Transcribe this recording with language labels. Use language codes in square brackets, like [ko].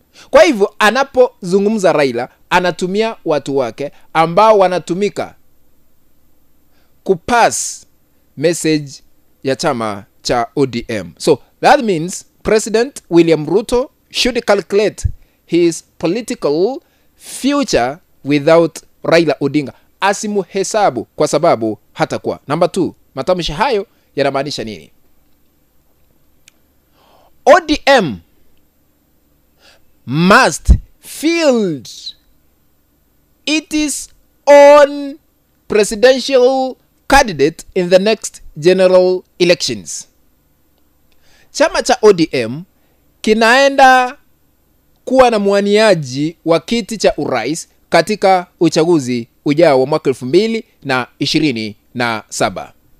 [sw] Kwa hivyo anapozungumza Raila anatumia watu wake ambao wanatumika kupass message ya chama cha ODM. [en] So that means President William Ruto should calculate his political future without Raila Odinga. [sw] Asimuhesabu kwa sababu hatakuwa. Number 2, matamshi hayo yanamaanisha nini? [en] ODM must field its own presidential candidate in the next general elections. [sw] Chama cha ODM kinaenda kuwa na mwaniaji wa kiti cha urais katika uchaguzi ujao wa mwaka 2027.